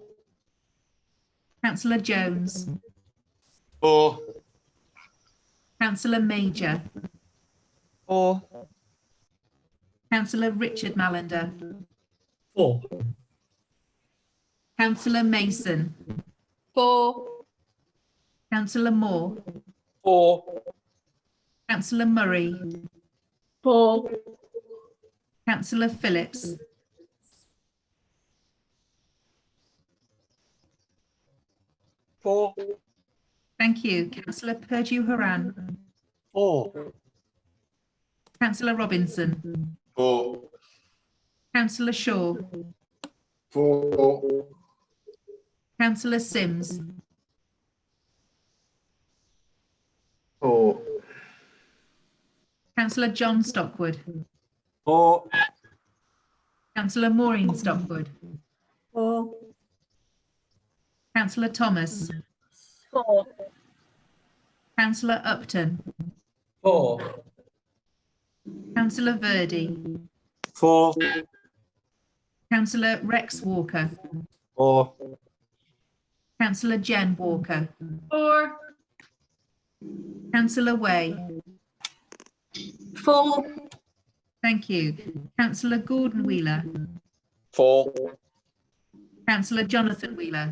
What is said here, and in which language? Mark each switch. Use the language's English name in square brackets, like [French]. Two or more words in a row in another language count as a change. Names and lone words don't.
[English] Councillor Jones. 4. Councillor Major. 4. Councillor Richard Mallender. 4. Councillor Mason. 4. Councillor Moore. 4. Councillor Murray. 4. Councillor Phillips. 4. Thank you. Councillor Purdue Horan. 4. Councillor Robinson. 4. Councillor Shaw. 4. Councillor Sims. 4. Councillor John Stockwood. 4. Councillor Maureen Stockwood. 4. Councillor Thomas. 4. Councillor Upton. 4. Councillor Verdi. 4. Councillor Rex Walker. 4. Councillor Jen Walker. 4. Councillor Way. 4. Thank you. Councillor Gordon Wheeler. 4. Councillor Jonathan Wheeler.